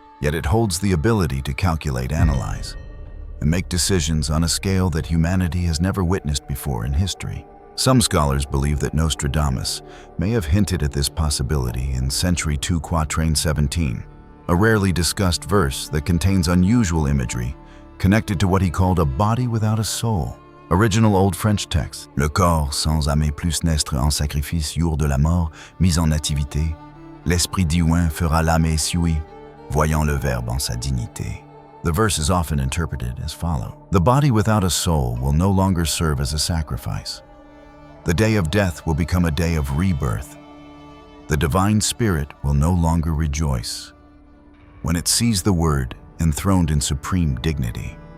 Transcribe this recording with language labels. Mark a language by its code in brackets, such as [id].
[en] Yet it holds the ability to calculate, analyze, and make decisions on a scale that humanity has never witnessed before in history. Some scholars believe that Nostradamus may have hinted at this possibility in Century 2 Quatrains 17, a rarely discussed verse that contains unusual imagery connected to what he called a body without a soul. Original Old French text. [fr] Le corps sans âme plus naître en sacrifice jour de la mort, mis en nativité. L'esprit divin fera l'âme essuie, voyant le verbe en sa dignité. [en] The verse is often interpreted as follows. The body without a soul will no longer serve as a sacrifice. The day of death will become a day of rebirth. The divine spirit will no longer rejoice when it sees the word enthroned in supreme dignity.